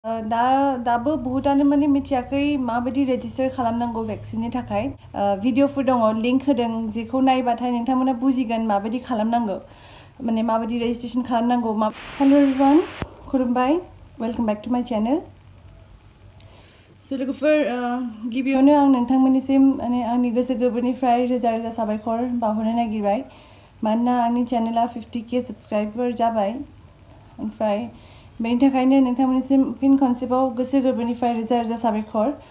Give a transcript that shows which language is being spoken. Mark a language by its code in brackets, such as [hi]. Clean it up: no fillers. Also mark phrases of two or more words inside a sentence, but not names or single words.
[brx] दाबो बहुतानो माने मिथियाखै माबायदि रेजिस्टार खालामनांगौ भेक्सिननि थाखाय भिडिअफोर दङ लिंक होदों जेखौ नायबाथाय नोंथांमोना बुजिगोन माबायदि खालामनांगौ माने माबायदि रेजिस्ट्रेशन खालामनांगौ [en] Hello everyone [brx] खुलुमबाय [en] welcome back to my channel [brx] स' लोगोफोर गिबियावनो आं नोंथांमोननिसिम माने आंनि गोसो गोरबोनिफ्राय रोजा रोजा साबायखर बावहरनो नागिरबाय मानोना आंनि चेनेला 50K साबस्क्राइबार जाबाय ओमफ्राय बेनि थाखायनो नोंथांमोननिसिम फिन खनसेबाव गोसो गोरबोनिफ्राय रोजा रोजा साबायखर